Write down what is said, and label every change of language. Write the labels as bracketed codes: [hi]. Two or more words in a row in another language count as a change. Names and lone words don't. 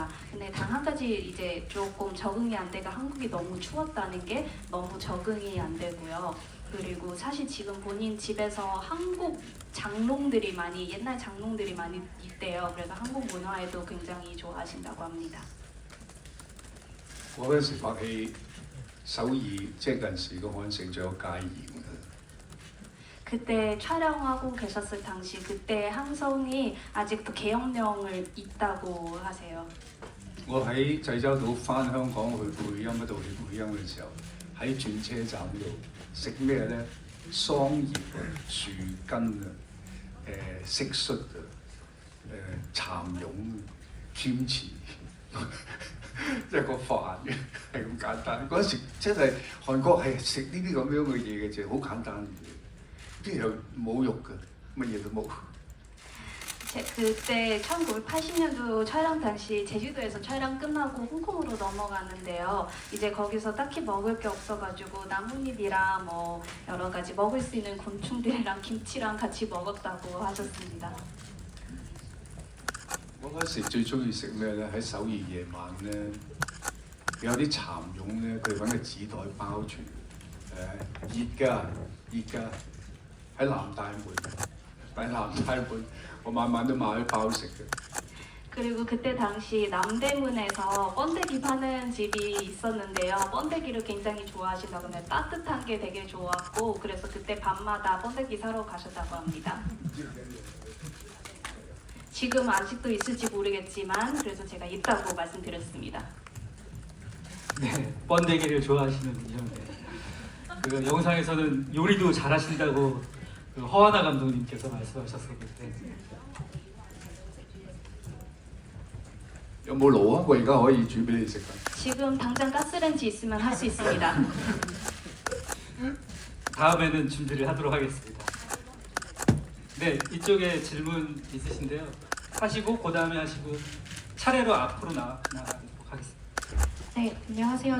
[ko] 근데 단 한 가지 이제 조금 적응이 안 돼가 한국이 너무 추웠다는 게 너무 적응이 안 되고요. 그리고 사실 지금 본인 집에서 한국 장롱들이 많이 옛날 장롱들이 많이 있대요. 그래서 한국 문화에도 굉장히 좋아하신다고 합니다. [yue] 我嗰陣時拍戲，首爾即係近時個漢城仲有戒嚴嘅。 [ko] 그때 촬영하고 계셨을 당시 그때 항성이 아직도 계엄령을 있다고 하세요. [yue] 我喺濟州島翻香港去配音嗰度去配音嘅時候，喺轉車站嗰度食咩咧？桑葉啊、樹根啊、蟋蟀啊、蠶蛹、kimchi， 即係個飯嘅係咁簡單。嗰時真係韓國係食呢啲咁樣嘅嘢嘅啫，好簡單嘅嘢，啲又冇肉嘅，乜嘢都冇。 [ko] 그때 1980년도 촬영 당시 제주도에서 촬영 끝나고 홍콩으로 넘어갔는데요. 이제 거기서 딱히 먹을 게 없어가지고 나뭇잎이랑 뭐 여러 가지 먹을 수 있는 곤충들이랑 김치랑 같이 먹었다고 하셨습니다. [yue] 我嗰時最中意食咩咧？喺首爾夜晚咧，有啲蠶蛹咧，佢哋揾個紙袋包住，熱㗎，熱㗎，喺南大門，喺南大門，我晚晚都買啲包食嘅。 [ko] 그리고 그때 당시 남대문에서 번데기 파는 집이 있었는데요. 번데기를 굉장히 좋아하신다고 하는데 따뜻한 게 되게 좋았고 그래서 그때 밤마다 번데기 사러 가셨다고 합니다. 지금 아직도 있을지 모르겠지만 그래서 제가 있다고 말씀드렸습니다. 네, 번데기를 좋아하시는 분이요. 네. 그 영상에서는 요리도 잘하신다고 그 허하나 감독님께서 말씀하셨었는데 [yue] 有冇爐啊？我而家可以煮俾你食㗎。 [ko] 지금 당장 가스렌지 있으면 할 수 있습니다. 다음에는 준비를 하도록 하겠습니다. 네, 이쪽에 질문 있으신데요. 하시고 그 다음에 하시고 차례로 앞으로 나가도록 하겠습니다. 네, 안녕하세요.